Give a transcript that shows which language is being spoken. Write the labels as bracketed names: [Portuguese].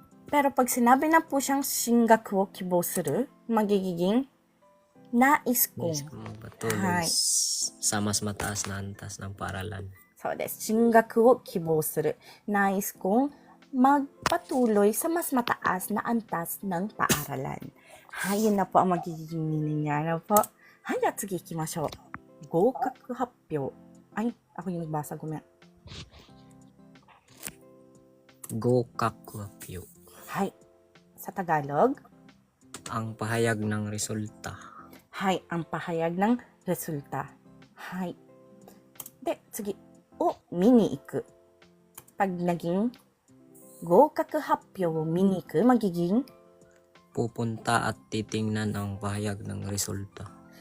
[Filipino] Pero pag sinabi na po siyang [Japanese] 進学を希望する, [Filipino] magiging nais kong. Magpatuloy sa mas mataas na antas ng paaralan. [Japanese] そうです。進学を希望する. [Filipino] Nais kong magpatuloy sa mas mataas na antas ng paaralan. Yun na po ang magiging meaning niya. Ano po? [Japanese] Deは次行きましょう. [Filipino] 合格発表.Ay, ako yung nagbasa. Gumaya. [Japanese] 合格発表. [Filipino] Sa Tagalog? Ang pahayag ng resulta. Ang pahayag ng resulta. [Japanese] De, tsugi. O, mini iku. [Filipino] Pag naging [Japanese] 合格発表を見に行く, [Filipino] magiging pupunta at titingnan ang pahayag ng resulta.